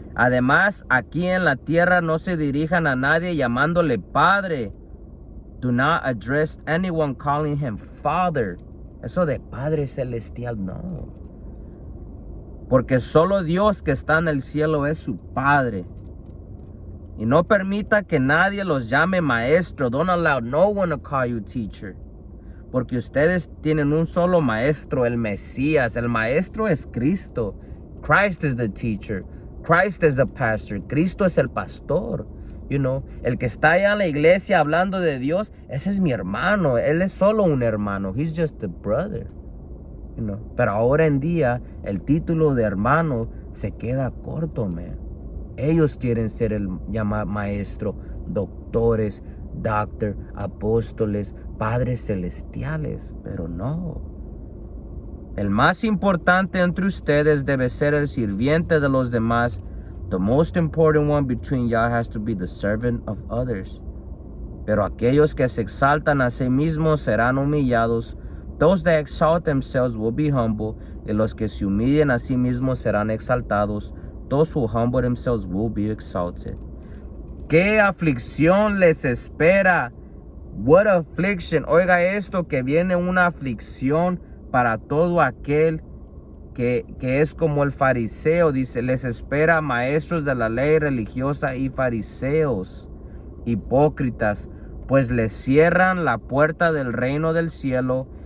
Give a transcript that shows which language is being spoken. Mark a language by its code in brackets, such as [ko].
[es] Además, aquí en la tierra no se dirijan a nadie llamándole Padre. [en] Do not address anyone calling him Father. [es] Eso de Padre Celestial, no. Porque solo Dios que está en el cielo es su Padre. Y no permita que nadie los llame maestro. [en] Don't allow no one to call you teacher. [es] Porque ustedes tienen un solo maestro, el Mesías. El maestro es Cristo. [en] Christ is the teacher. Christ is the pastor. [es] Cristo es el pastor. El que está allá en la iglesia hablando de Dios, ese es mi hermano. Él es solo un hermano. [en] He's just a brother. [es] Pero ahora en día el título de hermano se queda corto, [en] man. [es] Ellos quieren ser el llamado maestro, doctores, doctor, apóstoles, padres celestiales, pero no. El más importante entre ustedes debe ser el sirviente de los demás. [en] The most important one between y'all has to be the servant of others. [es] Pero aquellos que se exaltan a sí mismos serán humillados. [en] Those that exalt themselves will be humble, [es] y los que se humillen a sí mismos serán exaltados. [en] Those who humble themselves will be exalted. [es] ¿Qué aflicción les espera? [en] What affliction. [es] Oiga esto, que viene una aflicción para todo aquel que es como el fariseo. Dice, les espera maestros de la ley religiosa y fariseos, hipócritas, pues les cierran la puerta del reino del cielo.